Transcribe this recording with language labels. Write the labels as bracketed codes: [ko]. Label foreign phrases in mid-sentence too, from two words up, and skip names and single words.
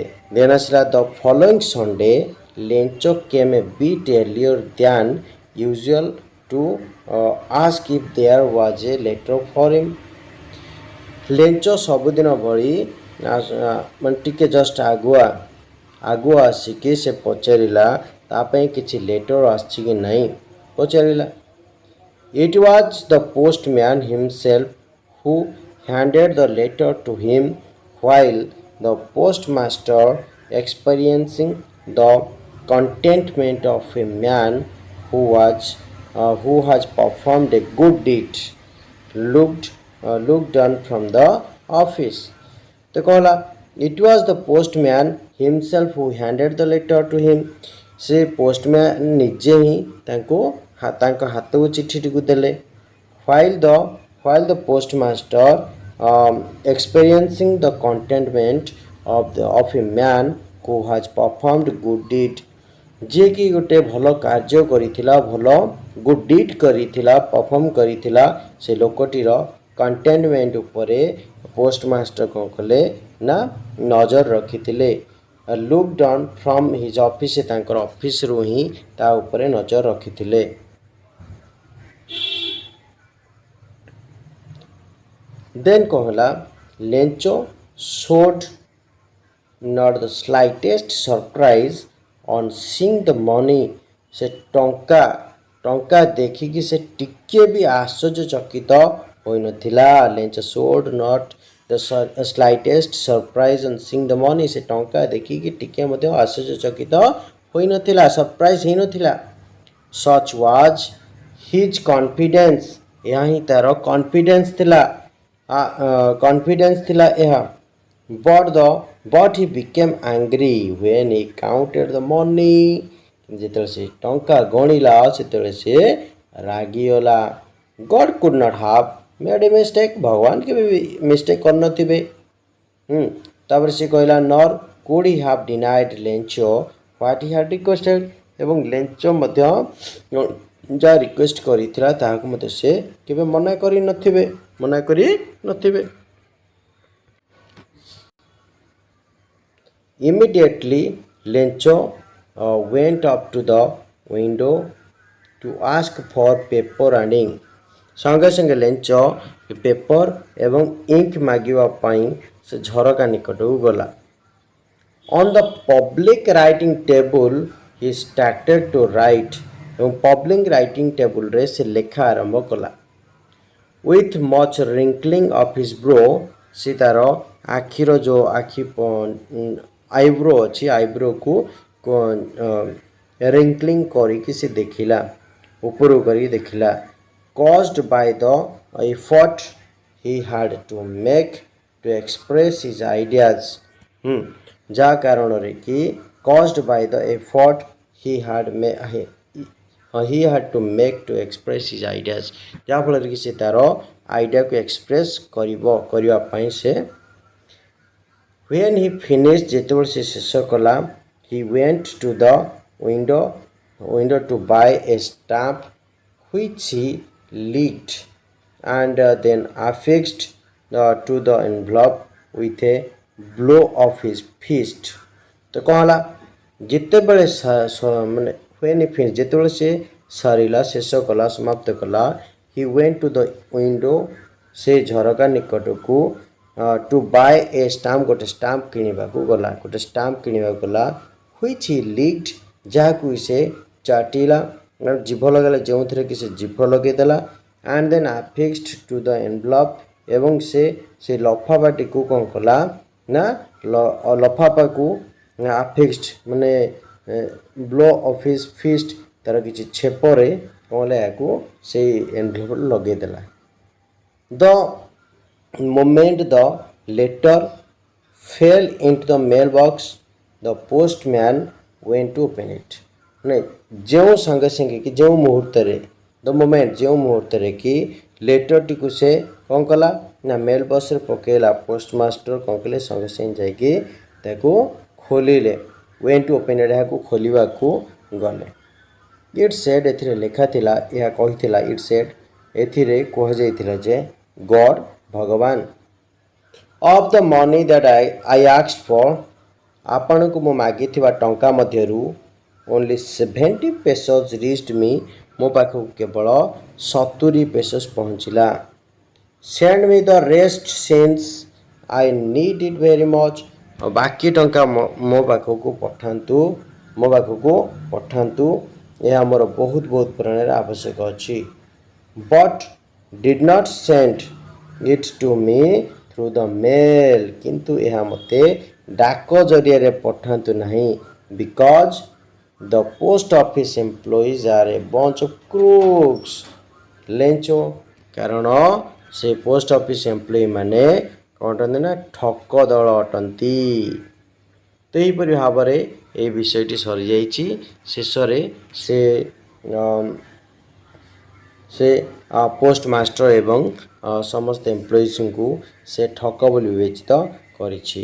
[en] Then ଆସିଲା the following Sunday Lencho came a bit earlier than usual to ask if there was a letter for him। [or] ଲେଞ୍ଚ ସବୁଦିନ ଭଳି ମାନେ ଟିକେ ଜଷ୍ଟ ଆଗୁଆ ଆସିକି ସେ ପଚାରିଲା, ତା ପାଇଁ କିଛି ଲେଟର୍ ଆସିଛି କି ନାହିଁ ପଚାରିଲା। [en] It was the postman himself who handed the letter to him, while the postmaster, experiencing the contentment of a man who has performed a good deed, looked on from the office. [or] ତ କହିଲା, [en] it was the postman himself who handed the letter to him. [or] ସେ ପୋଷ୍ଟମ୍ୟାନ୍ ନିଜେ ହିଁ ତାଙ୍କ ହାତକୁ ଚିଠିଟିକୁ ଦେଲେ। [en] while the postmaster experiencing the contentment of a man who has performed good deed, [or] ଯିଏକି ଗୋଟେ ଭଲ କାର୍ଯ୍ୟ କରିଥିଲା, ଭଲ [en] good deed [or] କରିଥିଲା, ପରଫର୍ମ କରିଥିଲା, ସେ ଲୋକଟିର କଣ୍ଟେଣ୍ଟମେଣ୍ଟ ଉପରେ ପୋଷ୍ଟମାଷ୍ଟର କ'ଣ କଲେ ନା ନଜର ରଖିଥିଲେ। [en] looked on from his office, [or] ତାଙ୍କର ଅଫିସରୁ ହିଁ ତା ଉପରେ ନଜର ରଖିଥିଲେ। [en] ଦେନ୍ [or] କ'ଣ ହେଲା, [en] ଲେଞ୍ଚ showed not the slightest surprise on seeing the money, [or] ସେ ଟଙ୍କା ଟଙ୍କା ଦେଖିକି ସେ ଟିକେ ବି ଆଶ୍ଚର୍ଯ୍ୟଚକିତ ହୋଇନଥିଲା। [en] ଲେଞ୍ଚ showed not the slightest surprise on seeing the money. [or] ସେ ଟଙ୍କା ଦେଖିକି ଟିକେ ମଧ୍ୟ ଆଶ୍ଚର୍ଯ୍ୟଚକିତ ହୋଇନଥିଲା, ସରପ୍ରାଇଜ ହେଇନଥିଲା। [en] Such was his confidence. [or] ଏହା ହିଁ ତାର କନଫିଡେନ୍ସ ଥିଲା, କନଫିଡେନ୍ସ ଥିଲା ଏହା। [en] But he became angry when he counted the money. [or] ଯେତେବେଳେ ସେ ଟଙ୍କା ଗଣିଲା ସେତେବେଳେ ସେ ରାଗିଗଲା। [en] God could not have made a mistake. [or] ଭଗବାନ କେବେ ବି ମିଷ୍ଟେକ୍ କରିନଥିବେ। ତାପରେ ସେ କହିଲା [en] nor could he have denied ଲେଞ୍ଚ what he had requested. [or] ଏବଂ ଲେଞ୍ଚ ମଧ୍ୟ ଯାହା ରିକ୍ୱେଷ୍ଟ କରିଥିଲା ତାହାକୁ ମଧ୍ୟ ସେ କେବେ ମନା କରିନଥିବେ। [en] Immediately ଲେଞ୍ଚ went up to the window to ask for paper and ink. [or] ସଙ୍ଗେ ସଙ୍ଗେ ଲେଞ୍ଚ ପେପର ଏବଂ ଇଙ୍କ ମାଗିବା ପାଇଁ ସେ ଝରକା ନିକଟକୁ ଗଲା। [en] On the public writing table he started to write. [or] ଏବଂ [en] public writing [or] ଟେବୁଲରେ ସେ ଲେଖା ଆରମ୍ଭ କଲା। [en] With much wrinkling of his brow, [or] ସେ ତାର ଆଖିର ଯେଉଁ ଆଇବ୍ରୋ ଅଛି, ଆଇବ୍ରୋକୁ wrinkling କରିକି ସେ ଦେଖିଲା, ଉପରକୁ କରିକି ଦେଖିଲା। [en] Caused by the effort he had to make to express his ideas. [or] ଯାହା କାରଣରେ କି [en] caused by the effort he had to make to express his ideas. [or] ଯାହାଫଳରେ କି ସେ ତାର ଆଇଡ଼ିଆକୁ ଏକ୍ସପ୍ରେସ୍ କରିବା ପାଇଁ ସେ [en] when he finished [or] ଯେତେବେଳେ ସେ ଶେଷ କଲା [en] he went to the window to buy a stamp which he licked and then affixed to the envelope with a blow of his fist. [or] ତ କ'ଣ ହେଲା, ଯେତେବେଳେ ମାନେ [en] when he finished [or] ଯେତେବେଳେ ସେ ସରିଲା, ଶେଷ କଲା, ସମାପ୍ତ କଲା, [en] he went to the window [or] ସେ ଝରକା ନିକଟକୁ [en] to buy a stamp [or] ଗୋଟେ ଷ୍ଟାମ୍ପ କିଣିବାକୁ ଗଲା [en] which he licked [or] ଯାହାକୁ ସେ ଚାଟିଲା, ଜିଭ ଲଗାଇଲା, ଯେଉଁଥିରେ କି ସେ ଜିଭ ଲଗାଇଦେଲା [en] and then affixed to the envelope [or] ଏବଂ ସେ ଲଫାପାଟିକୁ କ'ଣ କଲା ନା ଲଫାପାକୁ affixed ମାନେ [en] blow of his fist [or] ତାର କିଛି ଛେପରେ କ'ଣ ହେଲା ଏହାକୁ ସେଇ ଏନଭେଲପ୍ ଲଗାଇଦେଲା। [en] The moment the letter fell into the mailbox the postman went to open it. [or] ଯେଉଁ ସାଙ୍ଗେ ସାଙ୍ଗେ କି ଯେଉଁ ମୁହୂର୍ତ୍ତରେ କି ଲେଟରଟିକୁ ସେ କ'ଣ କଲା ନା ମେଲ୍ ବକ୍ସରେ ପକାଇଲା, ପୋଷ୍ଟମାଷ୍ଟର କ'ଣ କଲେ ସାଙ୍ଗେ ସାଙ୍ଗେ ଯାଇକି ତାକୁ ଖୋଲିଲେ। [en] went to open it [or] ଏହାକୁ ଖୋଲିବାକୁ ଗଲେ। [en] It said [or] ଏଥିରେ ଲେଖା ଥିଲା, ଏହା କହିଥିଲା [en] it said [or] ଏଥିରେ କୁହାଯାଇଥିଲା ଯେ God ଭଗବାନ [en] of the money that I asked for [or] ଆପଣଙ୍କୁ ମୁଁ ମାଗିଥିବା ଟଙ୍କା ମଧ୍ୟରୁ [en] only 70 pesos reached me [or] ମୋ ପାଖକୁ କେବଳ 70 pesos ପହଞ୍ଚିଲା। [en] Send me the rest since I need it very much. [or] ବାକି ଟଙ୍କା ମୋ ପାଖକୁ ପଠାନ୍ତୁ ଏହା ମୋର ବହୁତ ପରିମାଣରେ ଆବଶ୍ୟକ ଅଛି। [en] But did not send it to me through the mail. [or] କିନ୍ତୁ ଏହା ମୋତେ ଡାକ ଜରିଆରେ ପଠାନ୍ତୁ ନାହିଁ [en] because the post office employees are a bunch of crooks. [or] ଲେଞ୍ଚ କାରଣ ସେ [en] post office employee [or] ମାନେ କ'ଣ ଅଟନ୍ତି ନା ଠକ ଦଳ ଅଟନ୍ତି। ତ ଏହିପରି ଭାବରେ ଏହି ବିଷୟଟି ସରିଯାଇଛି। ଶେଷରେ ସେ [en] post master [or] ଏବଂ ସମସ୍ତ ଏମ୍ପ୍ଲୟିଜଙ୍କୁ ସେ ଠକ ବୋଲି ବିବେଚିତ କରିଛି।